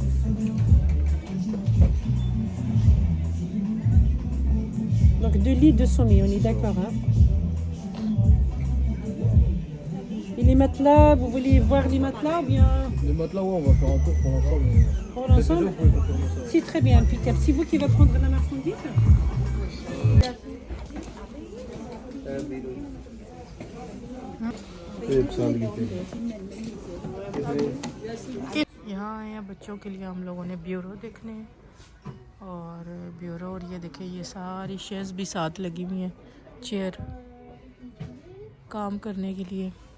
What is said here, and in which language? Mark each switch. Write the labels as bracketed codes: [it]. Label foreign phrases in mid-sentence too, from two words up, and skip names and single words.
[fr] Donc 2 lits, 200 000, on est d'accord. Hein. Et les matelas, vous voulez voir les matelas ou bien Les matelas, ouais, on va faire un tour pour l'ensemble. pour l'ensemble? Vous pouvez confirmer ça. C'est très bien, impeccable. C'est vous qui va prendre la marchandise? [ur] یہاں آئے ہیں بچوں کے لیے ہم لوگوں نے بیورو دیکھنے، اور بیورو، اور یہ دیکھیے یہ ساری شیلز بھی ساتھ لگی ہوئی ہیں، چیئر کام کرنے کے لیے.